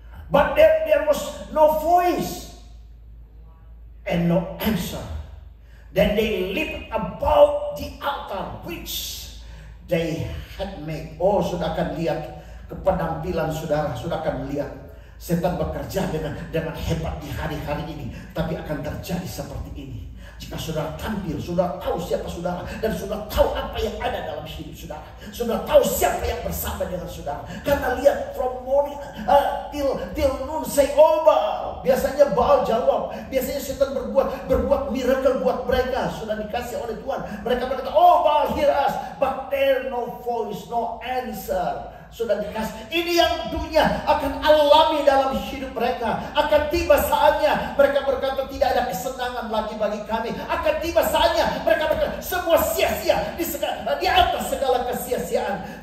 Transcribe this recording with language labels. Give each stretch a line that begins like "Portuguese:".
English: But there was no voice and no answer. Then they leaped about the altar which they had made.
Indonesian: Oh, sudah akan lihat kepenampilan saudara, sudah akan melihat setan bekerja dengan hebat di hari-hari ini. Tapi akan terjadi seperti ini jika saudara tampil, saudara tahu siapa saudara, dan saudara tahu apa yang ada dalam hidup saudara. Saudara tahu siapa yang bersama dengan saudara. Karena lihat,
English: from morning till noon say, "Oh Baal."
Indonesian: Biasanya Baal jawab. Biasanya setan berbuat miracle buat mereka. Sudah dikasih oleh Tuhan. Mereka berkata,
English: "Oh Baal, hear us." But there no voice, no answer.
Indonesian: Sudah dikasih. Ini yang dunia akan alami dalam hidup mereka. Akan tiba saatnya mereka berkata, tidak ada kesenangan lagi bagi kami. Akan tiba saatnya mereka berkata, semua sia-sia di atas segala kesia-siaan.